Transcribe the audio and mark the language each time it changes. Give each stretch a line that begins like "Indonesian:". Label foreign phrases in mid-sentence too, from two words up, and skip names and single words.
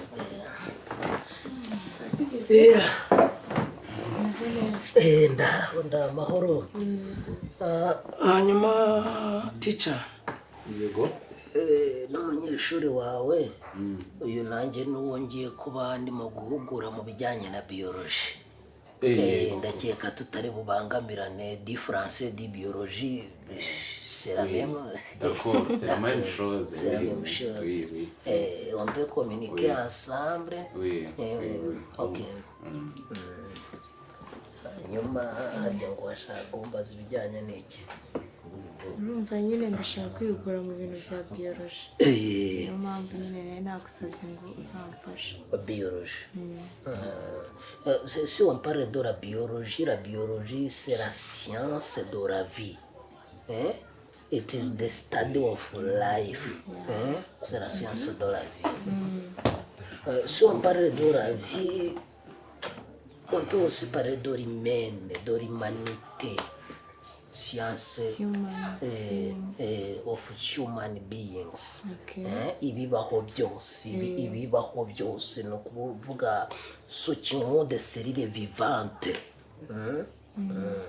Kinyarwanda: nda amahoro hanyuma teacher yego. n'umunyeshuri wawe uyu nanjye n'uwo ngiye kuba ndimo guhugura mu bijyanye na biology ndakeka tutari bubangamirane
French: di français di biologie c'est la même. D'accord, c'est la même chose. C'est la même chose. On peut communiquer ensemble. Oui. Ok.
Kinyarwanda: Hanyuma harya ngo washaka kumbaza ibijyanye n'iki? urumva nyine ndashaka kwihugura mu bintu bya biology niyo mpamvu nyine nari nagusabye ngo uzamfashe.
French: Biologie. Si on parle de la biologie c'est la science de la vie.
English: It is the study of life.
French: C'est la science de la vie. Si on parle de la vie, on peut aussi parler de l'humaine, de l'humanité.
English: Science of human beings.
Kinyarwanda: Ibibaho byose ni ukuvuga
French: ce qui ont des cellules vivantes.